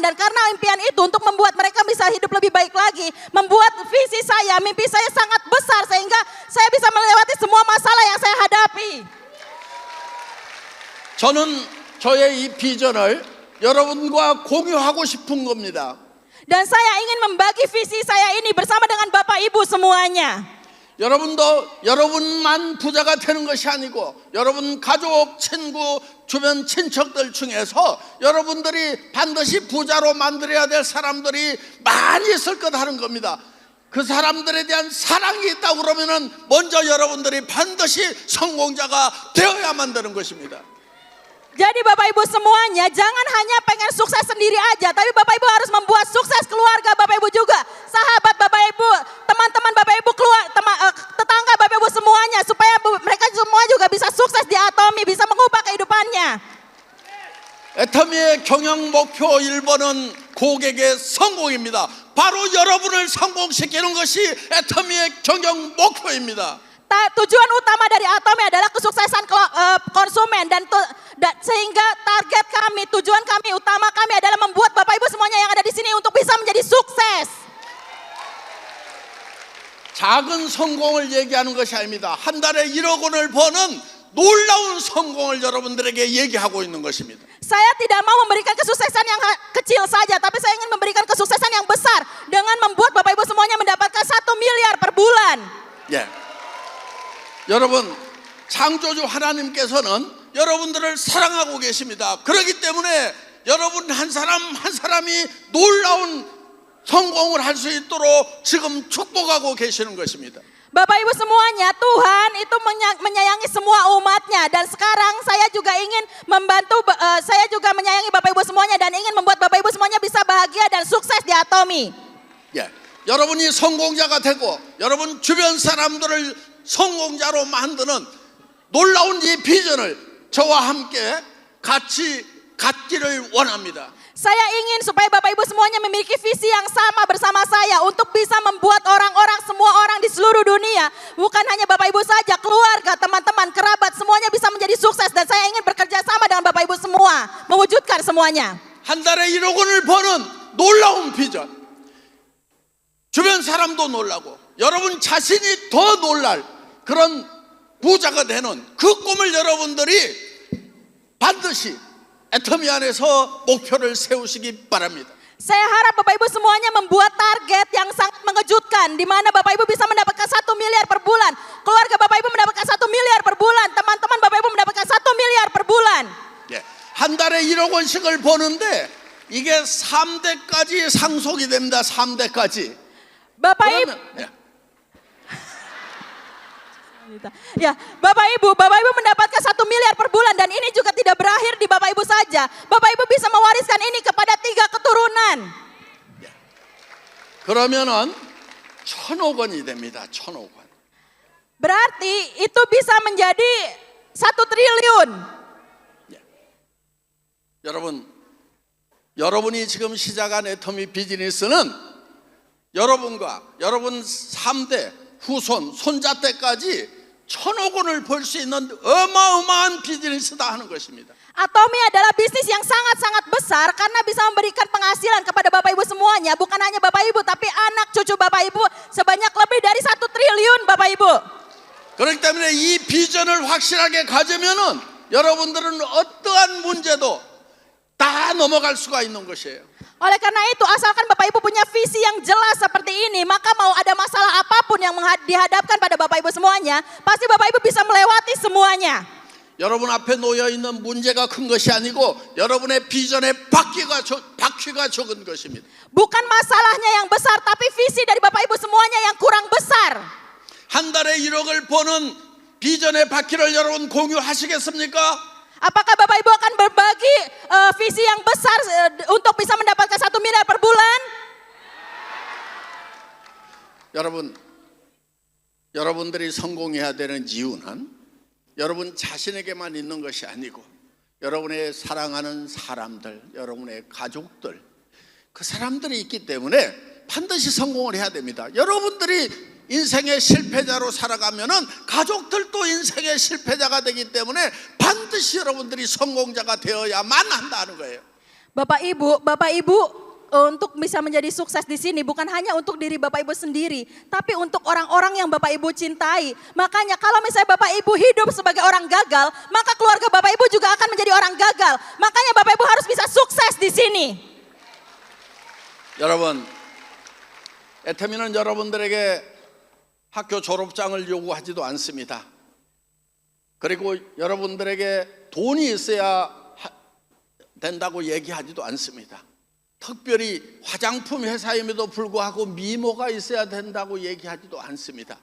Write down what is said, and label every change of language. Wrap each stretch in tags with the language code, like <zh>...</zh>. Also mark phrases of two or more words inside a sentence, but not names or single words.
<id>Dan karena impian itu untuk membuat mereka bisa hidup lebih baik lagi, membuat visi saya, mimpi saya sangat besar sehingga saya bisa melewati semua masalah yang saya hadapi.</id> <ko>저는 저의 이 비전을 여러분과 공유하고 싶은 겁니다.</ko> <id>Dan saya ingin membagi visi saya ini bersama dengan Bapak Ibu semuanya.</id> <ko>여러분도 여러분만 부자가 되는 것이 아니고 여러분 가족, 친구, 주변 친척들 중에서 여러분들이 반드시 부자로 만들어야 될 사람들이 많이 있을 것 하는 겁니다. 그 사람들에 대한 사랑이 있다고 그러면은 먼저 여러분들이 반드시 성공자가 되어야만 되는 것입니다.</ko> <id>Jadi Bapak Ibu semuanya jangan hanya pengen sukses sendiri aja, tapi Bapak Ibu harus membuat sukses keluarga Bapak Ibu juga, sahabat Bapak Ibu, teman-teman Bapak Ibu, tetangga Bapak Ibu semuanya, supaya mereka semua juga bisa sukses di Atomi, bisa mengubah kehidupannya.</id> <ko>애터미의 경영 목표 1번은 고객의 성공입니다. 바로 여러분을 성공시키는 것이 애터미의 경영 목표입니다.</ko> <id>Tujuan utama dari Atomi adalah kesuksesan konsumen dan sehingga target kami, tujuan kami, utama kami adalah membuat Bapak Ibu semuanya yang ada di sini untuk bisa menjadi sukses.</id> <ko>작은 성공을 얘기하는 것이 아닙니다. 한 달에 1억 원을 버는 놀라운 성공을 여러분들에게 얘기하고 있는 것입니다.</ko> <id>Saya tidak mau memberikan kesuksesan yang kecil saja, tapi saya ingin memberikan kesuksesan yang besar dengan membuat Bapak Ibu semuanya mendapatkan 1 miliar per bulan.</id> <ko>예. 여러분 창조주 하나님께서는 여러분들을 사랑하고 계십니다. 그렇기 때문에 여러분 한 사람 한 사람이 놀라운 성공을 할 수 있도록 지금 축복하고 계시는 것입니다.</ko> <id>Bapak Ibu semuanya, Tuhan itu menyayangi semua umatnya. Dan sekarang saya juga ingin membantu, saya juga menyayangi Bapak Ibu semuanya dan ingin membuat Bapak Ibu semuanya bisa bahagia dan sukses di Atomi.</id> <ko>예, 여러분이 성공자가 되고 여러분 주변 사람들을 성공자로 만드는 놀라운 이 비전을 저와 함께 같이 갖기를 원합니다.</ko> <id>Saya ingin supaya Bapak Ibu semuanya memiliki visi yang sama bersama saya untuk bisa membuat orang-orang, semua orang di seluruh dunia, bukan hanya Bapak Ibu saja, keluarga, teman-teman, kerabat, semuanya bisa menjadi sukses. Dan saya ingin bekerja sama dengan Bapak Ibu semua, mewujudkan semuanya.</id> <ko>한 달에 1억 원을 버는 놀라운 비전. 주변 사람도 놀라고 여러분 자신이 더 놀랄 그런 부자가 되는 그 꿈을 여러분들이 반드시 애터미 안에서 목표를 세우시기 바랍니다.</ko> <id>Saya harap Bapak Ibu semuanya membuat target yang sangat mengejutkan, di mana Bapak Ibu bisa mendapatkan 1 miliar per bulan, keluarga Bapak Ibu mendapatkan 1 miliar per bulan, teman-teman Bapak Ibu mendapatkan 1 miliar per bulan.</id> <ko>예, 한 달에 1억 원씩을 버는데 이게 3대까지 상속이 됩니다. 3대까지.</ko> <id>Bapak Ibu, ya, Bapak Ibu mendapatkan 1 miliar per bulan dan ini juga tidak berakhir di Bapak Ibu saja. Bapak Ibu bisa mewariskan ini kepada 3 keturunan.</id> <ko>그러면은 1,000억 원이 됩니다. 1,000억 원.</ko> <id>Berarti itu bisa menjadi 1 triliun.</id> <ko>여러분이 지금 시작한 애터미 비즈니스는 여러분과 여러분 3대 후손, 손자 때까지 1,000억 원을 벌 수 있는 어마어마한 비즈니스다 하는 것입니다.</ko> <id>Atomi adalah bisnis yang sangat-sangat besar karena bisa memberikan penghasilan kepada Bapak Ibu semuanya. Bukan hanya Bapak Ibu tapi anak cucu Bapak Ibu sebanyak lebih dari 1 triliun Bapak Ibu.</id> <ko>그렇기 때문에 이 비전을 확실하게 가지면은 여러분들은 어떠한 문제도 다 넘어갈 수가 있는 것이에요.</ko> <id>Oleh karena itu, asalkan Bapak Ibu punya visi yang jelas seperti ini, maka mau ada masalah apapun yang dihadapkan pada Bapak Ibu semuanya, pasti Bapak Ibu bisa melewati semuanya.</id> <ko>여러분 앞에 놓여 있는 문제가 큰 것이 아니고 여러분의 비전의 바퀴가 적은 것입니다.</ko> <id>Bukan masalahnya yang besar, tapi visi dari Bapak Ibu semuanya yang kurang besar.</id> <ko>한 달에 1억을 버는 비전의 바퀴를 여러분 공유하시겠습니까?</ko> <id>Apakah Bapak Ibu akan berbagi visi yang besar untuk bisa mendapatkan 1 miliar per bulan?</id> <ko>여러분들이 성공해야 되는 이유는 여러분 자신에게만 있는 것이 아니고 여러분의 사랑하는 사람들, 여러분의 가족들, 그 사람들이 있기 때문에 반드시 성공을 해야 됩니다. 여러분들이 인생의 실패자로 살아가면은 가족들도 인생의 실패자가 되기 때문에 반드시 여러분들이 성공자가 되어야만 한다는 거예요.</ko> <id>Bapak Ibu untuk bisa menjadi sukses di sini bukan hanya untuk diri Bapak Ibu sendiri, tapi untuk orang-orang yang Bapak Ibu cintai. Makanya kalau misalnya Bapak Ibu hidup sebagai orang gagal, maka keluarga Bapak Ibu juga akan menjadi orang gagal. Makanya Bapak Ibu harus bisa sukses di sini.</id> <ko>여러분, 애터미는 여러분들에게 학교 졸업장을 요구하지도 않습니다. 그리고 여러분들에게 돈이 있어야 된다고 얘기하지도 않습니다. 특별히 화장품 회사임에도 불구하고 미모가 있어야 된다고 얘기하지도 않습니다.</ko>